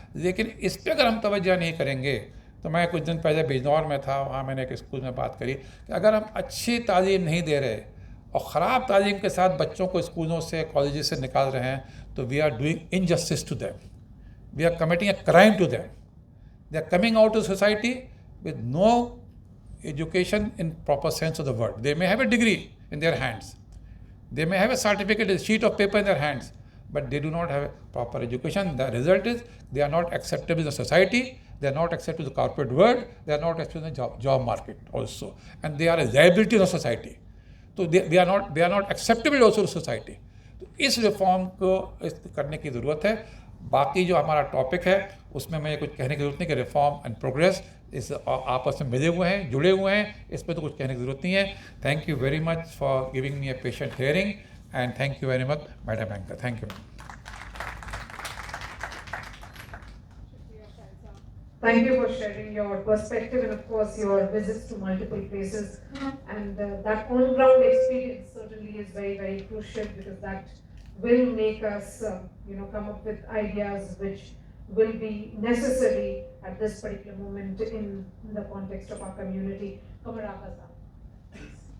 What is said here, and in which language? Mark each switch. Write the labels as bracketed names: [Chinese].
[Hindi] लेकिन इस पर अगर हम तवज्जो नहीं करेंगे, तो मैं कुछ दिन पहले बिजनौर में था, वहाँ मैंने एक स्कूल में बात करी कि अगर हम अच्छी तालीम नहीं दे रहे और ख़राब तालीम के साथ बच्चों को स्कूलों से, कॉलेजेस से निकाल रहे हैं, तो [English] we are doing injustice to them, [Hindi] we are committing a crime to them. [English] They are coming out to society with no education in proper sense of the word. They may have a degree in their hands, they may have a certificate, a sheet of paper in their hands, but they do not have a proper education. The result is they are not acceptable in the society, they are not acceptable in the corporate world, they are not acceptable in the job market also, and they are a liability in the society. So they are not acceptable also to society. [Hindi] तो इस reform को करने की ज़रूरत है। बाकी जो हमारा टॉपिक है उसमें मैं कुछ कहने की ज़रूरत नहीं कि रिफॉर्म एंड प्रोग्रेस इस आपस में मिले हुए हैं, जुड़े हुए हैं, इस पर तो कुछ कहने की ज़रूरत नहीं है। [English] Thank you very much for giving me a patient hearing, and thank you very much madam anchor. Thank you. Thank you for sharing your perspective and of course your visits to multiple places, and that on-ground experience certainly is very, very crucial, because that will make us come up with ideas which will be necessary at this particular moment in the context of our community. Kamaraka sir, please.